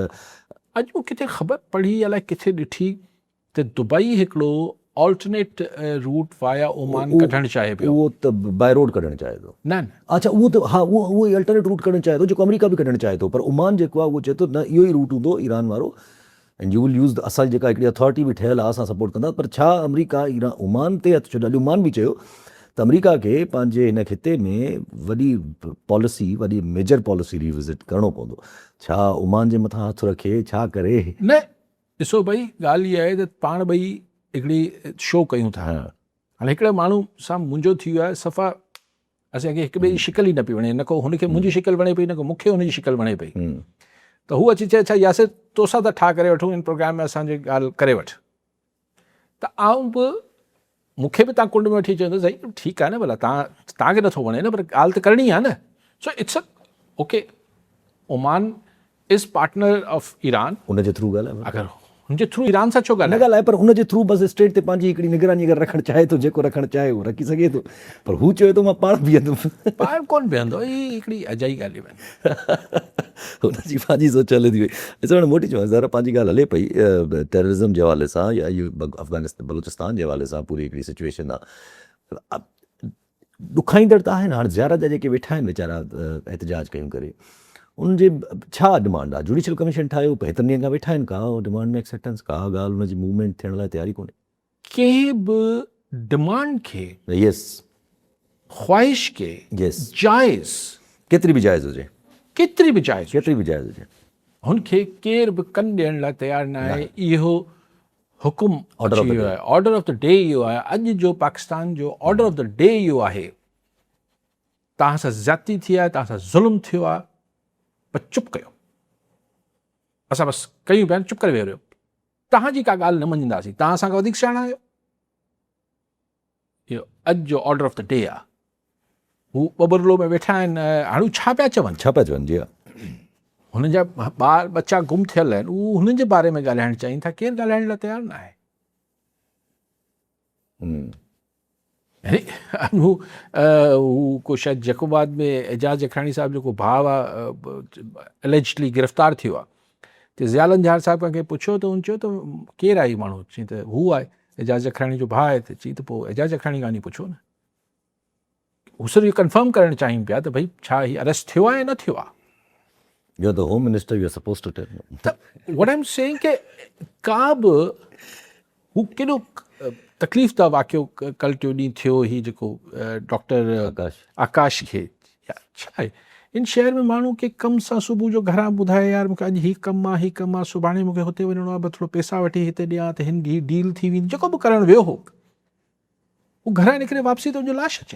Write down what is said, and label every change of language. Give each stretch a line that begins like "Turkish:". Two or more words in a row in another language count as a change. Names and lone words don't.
Sindhi: अॼु मूं किथे ख़बर पढ़ी अलाए किथे ॾिठी त दुबई हिकिड़ो
English: alternate route
Sindhi: वाया ओमान कढणु चाहे पियो। उहो त
English: by road
Sindhi: कढणु चाहे थो न। अच्छा, उहो त हा, उहो
English: alternate route
Sindhi: कढणु चाहे थो जेको अमेरिका बि कढणु चाहे थो, पर ओमान जेको आहे उहो चए थो न इहो ई रूट हूंदो ईरान वारो,
English: and you will use
Sindhi: असांजी जेका हिकिड़ी अथॉरिटी बि ठहियलु आहे, असां सपोर्ट कंदा। पर छा अमेरिका ईरान ओमान ते हथु छॾे? अॼु ओमान बि चयो त अमेरिका खे पंहिंजे हिन खिते में वॾी पॉलिसी, वॾी
English: major policy
Sindhi: रिविज़िट करिणो पवंदो। छा ओमान जे मथां हथु रखे छा करे? न, ॾिसो भई ॻाल्हि इहा आहे त पाण ॿई हिकिड़ी शो कयूं था। हाणे हिकिड़े माण्हू सां मुंहिंजो थी वियो आहे सफ़ा, असांखे हिक ॿिए जी शिकल ई न पई वणे, न को हुनखे मुंहिंजी शिकल वणे पई, न को मूंखे हुनजी शिकल वणे पई। त हू अची चए, अच्छा यासिर तोसां त ठा करे वठूं, इन प्रोग्राम में असांजी ॻाल्हि करे वठि। त आऊं बि मूंखे बि तव्हां कुंड में वठी चवंदो साईं ठीकु आहे न, भला तव्हांखे नथो वणे न, पर ॻाल्हि त करणी आहे न।
English: so it's a okay, Oman is partner of Iran.
Sindhi: उनजे थ्रू ॻाल्हाए, अगरि हुनजे थ्रू ईरान सां छो ॻाल्हाए? न ॻाल्हाए, पर हुनजे थ्रू बसि स्टेट ते पंहिंजी हिकिड़ी निगरानी अगरि रखणु चाहे थो, जेको रखणु चाहे उहो रखी सघे थो। पर हू चए थो मां पाण बीहंदुमि। पाण कोन बीहंदो, हीअ हिकिड़ी अजाई ॻाल्हियूं आहिनि। हुनजी पंहिंजी सोच हले थी वई। ॾिसो हाणे मोटी चवां, ज़रा पंहिंजी ॻाल्हि हले पई टेररिज़म जे हवाले सां या इहो अफ़गानिस्तान बलूचिस्तान जे हवाले सां पूरी हिकिड़ी सिचुएशन आहे। ॾुखाईंदड़ त आहिनि। हाणे ज़ियारत जा जेके वेठा आहिनि वीचारा एहतजाज कयूं करे, उनजे छा डिमांड आहे? जुडिशल कमीशन ठाहियो, पर हेतिरनि ॾींहंनि खां वेठा आहिनि, का डिमांड में एक्सेप्टेंस, का ॻाल्हि हुनजी मूवमेंट थियण लाइ तयारी कोन्हे। कंहिं बि डिमांड खे, यस ख़्वाहिश खे यस जाइज़, केतिरी बि जाइज़ हुजे, केतिरी बि जाइज़, केतिरी बि जाइज़ हुजे, हुनखे केर बि कन ॾियण लाइ तयारु न आहे। इहो हुकुम
English: Order of the
Sindhi: अची वियो आहे,
English: order of the day
Sindhi: इहो आहे। अॼु जो पाकिस्तान जो
English: order of the day
Sindhi: इहो आहे, तव्हां सां ज़्यादती थी आहे, तव्हां सां ज़ुल्म थियो आहे, पर चुप कयो, असां बसि कयूं पिया, चुप करे वेही रहियो, तव्हांजी का ॻाल्हि न मञींदासीं, तव्हां असांखां वधीक सियाणा आहियो। इहो अॼु जो
English: order of the day
Sindhi: आहे। हू ॿबरलो में वेठा आहिनि, हाणे छा पिया चवनि, छा पिया चवनि? जी हा, हुननि जा ॿार बच्चा गुम थियल आहिनि, उहे हुननि जे बारे में ॻाल्हाइणु चाहिनि था, केरु ॻाल्हाइण लाइ तयारु न आहे। हू को शायदि जकोबाद में एजाज अखराणी साहिबु जेको भाउ आहे एलिजडली गिरफ़्तार थियो आहे, त ज़ियाल अंजार साहिब खां कंहिं पुछियो त हुन चयो त केरु आहे माण्हू, चई त हू आहे एजाज अखराणी जो भाउ आहे, त चई त पोइ एजाज अखराणी खां पुछो न। हू सिर्फ़ु इहो कंफर्म करणु चाहिनि पिया त भई छा हीउ अरेस्ट थियो आहे या न थियो आहे।
English: You're the home minister, you're supposed to tell me. What I'm saying
Sindhi: के का बि हू केॾो तकलीफ़ था वाक़ियो कल टियों ॾींहुं थियो, ही जेको डॉक्टर आकाश खे छा आहे, इन शहर में माण्हू के कम सां सुबुह जो घरां ॿुधाए यार मूंखे अॼु हीउ कमु आहे, हीउ कमु आहे, सुभाणे मूंखे हुते वञिणो आहे, थोरो पैसा वठी हिते ॾियां त हिन ही डील थी वेंदी, जेको बि करणु वियो हो, हू घरां निकिरे वापसी त हुनजो लाश अचे।